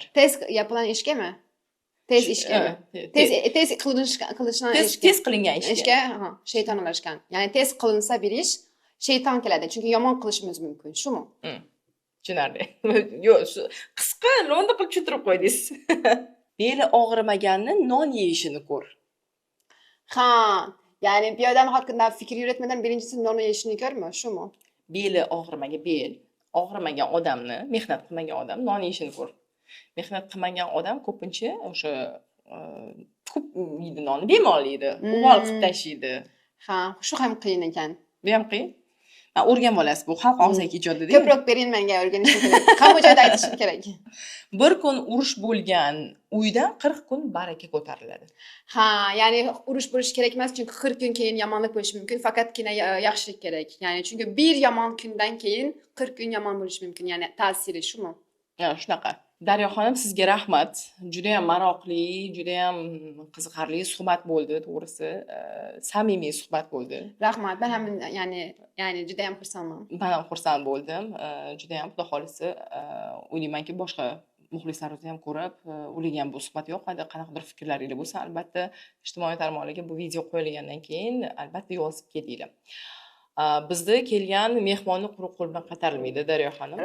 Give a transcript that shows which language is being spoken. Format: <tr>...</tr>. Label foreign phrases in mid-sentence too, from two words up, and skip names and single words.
<tr>Tez yapılan</tr> <uz>ishga mi? Tez ishga mi? Tez qilingan ishga. Tez qilingan ishga. Shayton aralashgan. Yani tez qilinsa bir ish shayton keladi. Chunki yomon qilishimiz mumkin, shumi? Tushunarli. Yo'q, qisqa lo'nda qilib tushuntirib qo'ydingiz. Beli og'rimaganni non yeyishini ko'r.</uz> <tr>Ha, yani bir adam hakkında fikir yürütmeden birincisi normal yaşını görmüyor, şu mu?</tr> <uz>Beli og'rimagan odamni, mehnat qilmagan odam non yeyishini ko'r. Mehnat qilmagan odam ko'pincha o'sha ko'p yeydi nonni, bemalol yeydi, uvol qilib tashlaydi. Ha,</uz> <tr>şu hem</tr> <uz>qiyin ekan. Bu ham qiyin. O'rganib olasiz, bu xalq og'zaki ijodida. Ko'proq bering menga o'rganishim kerak. Hamma joyda aytishim kerak. Bir kun urush bo'lgan uydan 40 kun baraka ko'tariladi. Ha, yani urush bo'lishi kerak emas, chunki 40 kun keyin yomonlik bo'lishi mumkin, faqatgina yaxshilik kerak.</uz> <tr>Yani çünkü</tr> <uz>bir yomon kundan keyin 40 kun yomon bo'lishi mumkin. Yani ta'siri shumi? Shunaqa. Daryo xonim, sizga rahmat. Juda ham maroqli, juda ham qiziqarli suhbat bo'ldi, to'g'risi. Samimiy suhbat bo'ldi. Rahmat.</uz> <tr>Ben hem yani</tr> <uz>juda ham xursandman. Men ham xursand bo'ldim. Juda ham xudo xolisi o'ylaymanki boshqa muxlislarimiz ham ko'rib, ularga ham bu suhbat yoqadi. Qanaqadir fikrlaringiz bo'lsa, albatta ijtimoiy tarmoqlarga bu video qo'yilgandan keyin albatta yozib ketinglar. Bizda kelgan mehmonni quruq qo'l bilan qaytarilmaydi, Daryo xonim.</uz>